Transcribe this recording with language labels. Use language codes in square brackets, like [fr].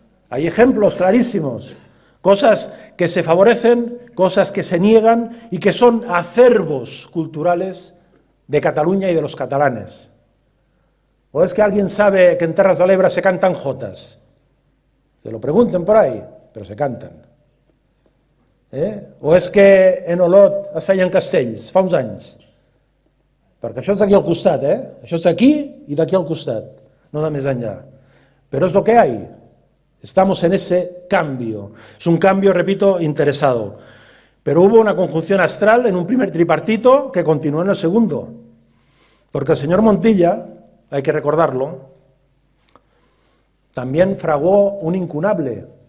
[es] Hay ejemplos clarísimos, cosas que se favorecen, cosas que se niegan y que son acervos culturales de Cataluña y de los catalanes. ¿O es que alguien sabe que en Terras de l'Ebre se cantan jotas? Que lo pregunten por ahí, pero se cantan. [ca] O és que en Olot es feien castells fa uns anys? Perquè això és d'aquí al costat, Això és aquí i d'aquí al costat, no de més enllà. Però és [es] lo que hay. Estamos en ese cambio. Es un cambio, repito, interesado. Pero hubo una conjunción astral en un primer tripartito que continuó en el segundo. Porque el señor Montilla, hay que recordarlo, también fraguó un incunable.